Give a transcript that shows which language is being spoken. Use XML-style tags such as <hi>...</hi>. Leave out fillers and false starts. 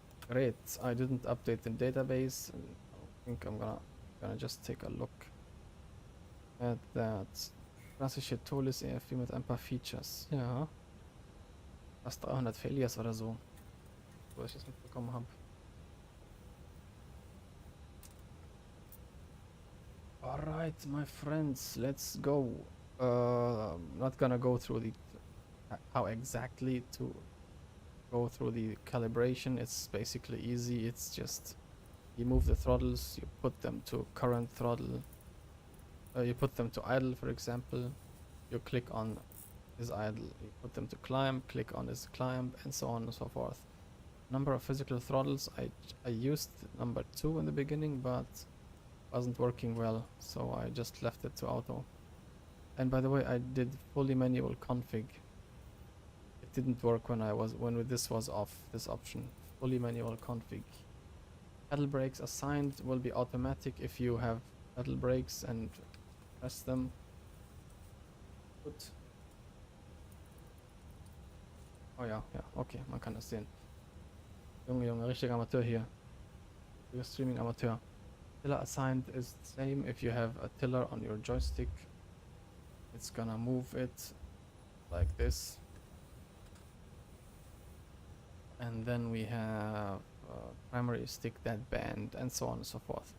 <en>Great, I didn't update the database. I think I'm gonna just take a look at that.</en> <de>Klassische ToLiss EFB mit ein paar Features. Ja, fast 300 Failures oder so, wo ich das mitbekommen habe.</de> <en>Alright, my friends, let's go. Not gonna go through the how exactly to go through the calibration. It's basically easy. It's just you move the throttles, you put them to current throttle, you put them to idle, for example. You click on is idle, you put them to climb, click on is climb, and so on and so forth. Number of physical throttles, I used number 2 in the beginning, but wasn't working well, so I just left it to auto. And by the way, I did fully manual config. It didn't work when this was off, this option. Fully manual config. Pedal brakes assigned will be automatic if you have pedal brakes and press them.</en> <de>Gut. Oh ja, ja, okay, man kann das sehen. Junge, richtiger Amateur hier. Streaming Amateur.</de> <en>Tiller assigned is the same. If you have a tiller on your joystick, it's gonna move it like this. And then we have primary stick dead band and so on and so forth.</en>